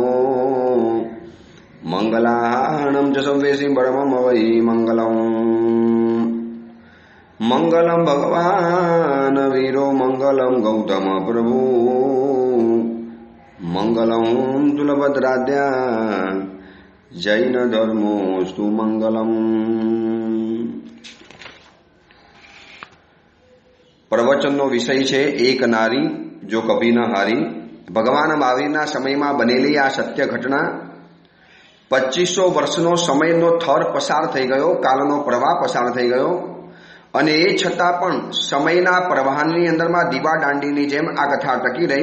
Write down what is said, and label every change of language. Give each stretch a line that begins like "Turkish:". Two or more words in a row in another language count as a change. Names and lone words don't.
Sanskrit: मंगलाहारणं च सव्येसि परमं वै मंगलम् मंगलम भगवान वीरो मंगलम गौतम प्रभु मंगलम तुलभद्राद्या जैन धर्मोस्तु मंगलम।
Gujarati: प्रवचनનો વિષય છે એક નારી જો કભી ન હારી। ભગવાન મહાવીરના સમયમાં બનેલી આ સત્ય ઘટના 2500 વર્ષનો સમયનો થર પસાર થઈ ગયો, કાલનો પ્રવાહ પસાર થઈ ગયો અને એ છતાં પણ સમયના પ્રવાહની અંદરમાં દીવા દાંડીની જેમ આ કથા ટકી રહી।